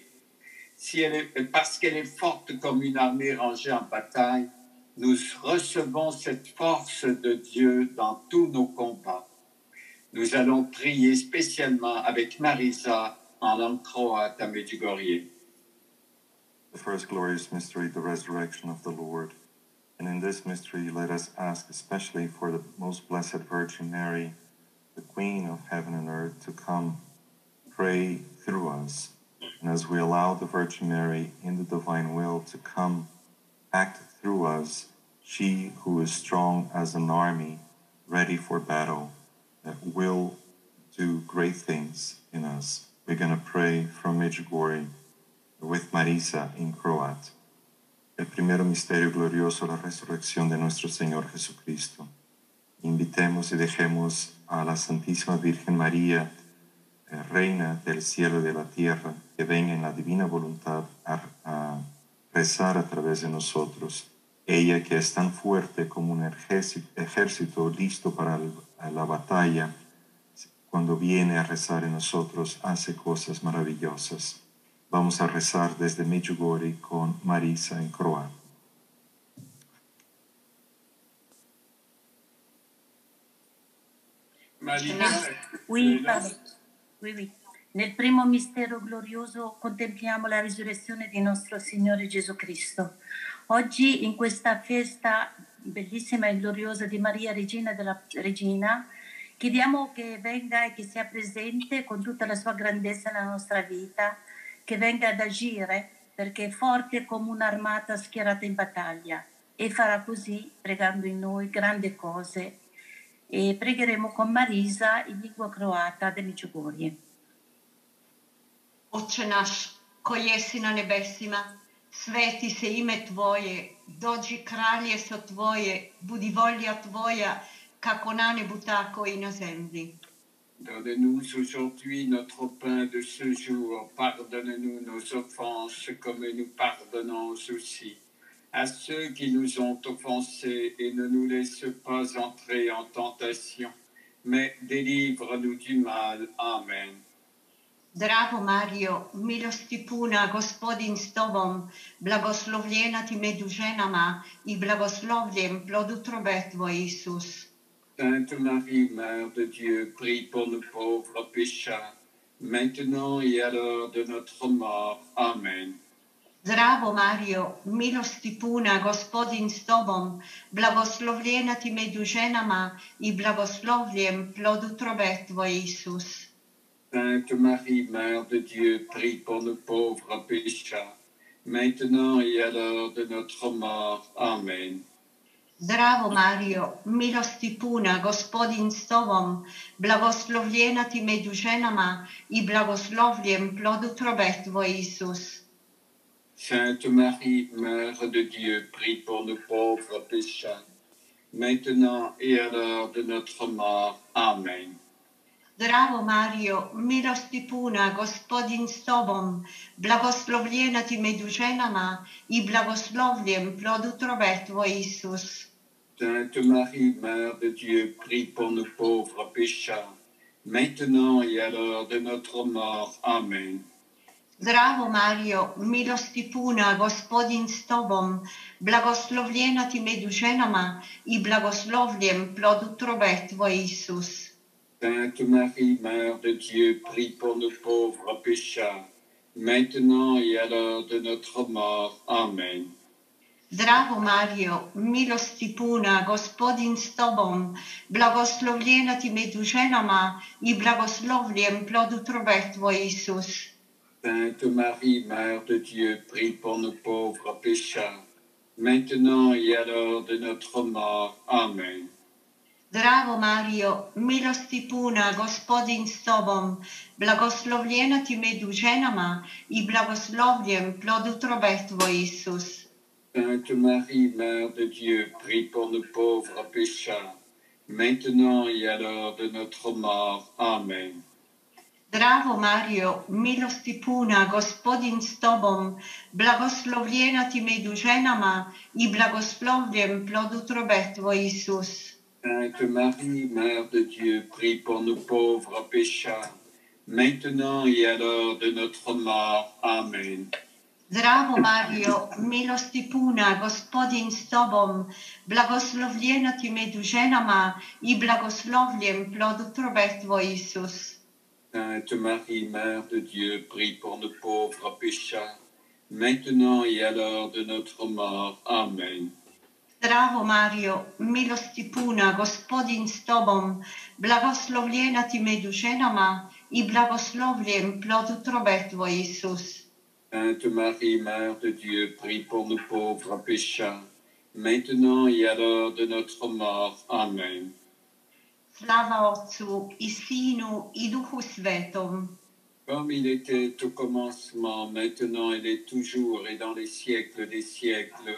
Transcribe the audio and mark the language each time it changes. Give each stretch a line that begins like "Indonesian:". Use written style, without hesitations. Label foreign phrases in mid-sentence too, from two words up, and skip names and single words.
French: Parce qu'elle est forte comme une armée rangée en bataille, nous recevons cette force de Dieu dans tous nos combats. Nous allons prier spécialement avec Marisa en langue croate à Medjugorje.
English: The first glorious mystery, the resurrection of the Lord. And in this mystery, let us ask especially for the most blessed Virgin Mary, the Queen of heaven and earth, to come pray through us. And as we allow the Virgin Mary in the divine will to come act through us, she who is strong as an army, ready for battle, that will do great things in us. We're going to pray from Medjugorje with Marisa in Croat.
Spanish: El primero misterio glorioso, la resurrección de nuestro Señor Jesucristo. Invitemos y dejemos a la Santísima Virgen María, Reina del cielo y de la tierra, que venga en la divina voluntad a rezar a través de nosotros. Ella que es tan fuerte como un ejército listo para la batalla, cuando viene a rezar en nosotros, hace cosas maravillosas. Vamos a rezar desde Medjugorje con Marisa en croata.
French: Oui, pardon. Oui.
Italian: Nel primo mistero glorioso contempliamo la risurrezione di nostro Signore Gesù Cristo. Oggi, in questa festa bellissima e gloriosa di Maria, Regina della Regina, chiediamo che venga e che sia presente con tutta la sua grandezza nella nostra vita, che venga ad agire perché è forte come un'armata schierata in battaglia e farà così, pregando in noi, grandi cose. E pregheremo con Marisa in lingua croata da Medjugorje.
Croatian: Oče naš, koji jesi na nebesima, sveti se ime Tvoje, dođi kraljestvo Tvoje, budi volja Tvoja, kako na nebu, tako i na zemlji.
French: Donne-nous aujourd'hui notre pain de ce jour. Pardonne-nous nos offenses comme nous pardonnons aussi à ceux qui nous ont offensés, et ne nous laisse pas entrer en tentation, mais délivre-nous du mal. Amen.
Croatian: Zdravo Mario, milosti puna, Gospodin s Tobom, blagoslovljena ti među ženama i blagoslovljen plod utrobe Tvoj, Isus.
French: Sainte Marie, Mère de Dieu, prie pour nous pauvres pécheurs, maintenant et à l'heure de notre mort. Amen.
Croatian: Zdravo Mario, milosti puna, Gospodin s Tobom, blagoslovljena ti među ženama i blagoslovljen plod utrobe Tvoj, Isus.
French: Sainte Marie, Mère de Dieu, prie pour nous pauvres pécheurs, maintenant et à l'heure de notre mort. Amen.
Croatian: Zdravo Mario, milosti puna, Gospodin s Tobom, blagoslovljena ti među ženama i blagoslovljen plod utrobe Tvoj, Isus.
French: Sainte Marie, Mère de Dieu, prie pour nous pauvres pécheurs, maintenant et à l'heure de notre mort. Amen.
Croatian: Zdravo Mario, milosti puna, Gospodin s Tobom, blagoslovljena ti među ženama i blagoslovljen plod utrobe Tvoj, Isus.
French: Sainte Marie, Mère de Dieu, prie pour nous pauvres pécheurs, maintenant et à l'heure de notre mort. Amen.
Croatian: Zdravo Mario, milosti puna, Gospodin s Tobom, blagoslovljena ti među ženama i blagoslovljen plod utrobe Tvoj, Isus.
French: Sainte Marie, Mère de Dieu, prie pour nous pauvres pécheurs, maintenant et à l'heure de notre mort. Amen.
Croatian: Zdravo Mario, milosti puna, Gospodin s Tobom, blagoslovljena ti među ženama i blagoslovljen plod utrobe Tvoj, Isus.
French: Sainte Marie, Mère de Dieu, prie pour nous pauvres pécheurs, maintenant et à l'heure de notre mort. Amen.
Croatian: Zdravo Mario, milosti puna, Gospodin s tobom, blagoslovljena ti među ženama i blagoslovljen plod utrobe tvoj, Isus.
French: Sainte Marie, Mère de Dieu, prie pour nous pauvres pécheurs, maintenant et à l'heure de notre mort. Amen.
Croatian: Zdravo Mario, milosti puna, Gospodin s tobom, blagoslovljena ti među ženama i blagoslovljen plod utrobe tvoj, Isus.
French: Sainte Marie, Mère de Dieu, prie pour nous pauvres pécheurs, maintenant et à l'heure de notre mort. Amen.
Croatian: Zdravo Mario, milosti puna, Gospodin s tobom, blagoslovljena ti među ženama i blagoslovljen plod utrobe tvoj, Isus.
French: Sainte Marie, Mère de Dieu, prie pour nous pauvres pécheurs, maintenant et à l'heure de notre mort. Amen.
Croatian: Zdravo Mario, milosti puna, Gospodin s tobom, blagoslovljena ti među ženama i blagoslovljen plod utrobe tvoj, Isus.
French: Sainte Marie, Mère de Dieu, prie pour nous pauvres pécheurs, maintenant et à l'heure de notre mort. Amen.
Croatian: Slava Otcu i Sinu i Duhu Svetom.
French: Comme il était au commencement, maintenant il est toujours et dans les siècles des siècles.